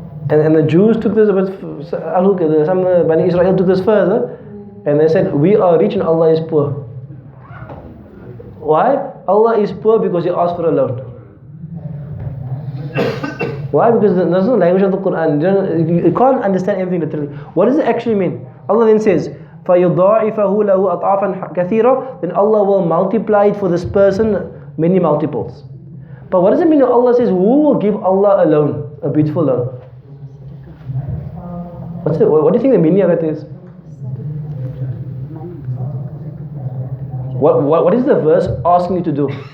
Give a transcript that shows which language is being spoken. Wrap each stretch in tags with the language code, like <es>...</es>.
<en>And the Jews took this a bit, some Bani Israel took this further, and they said, we are rich and Allah is poor. Why? Allah is poor because He asked for a loan. Why? Because there's no language of the Quran. You can't understand everything literally. What does it actually mean? Allah then says,</en> <ar>فَيُضَاعِفَهُ لَهُ أَضْعَافًا كَثِيرًا.</ar> <en>Then Allah will multiply it for this person many multiples. But what does it mean when Allah says, who will give Allah a loan, a beautiful loan? What do you think the meaning of that is? What is the verse asking you to do?</en>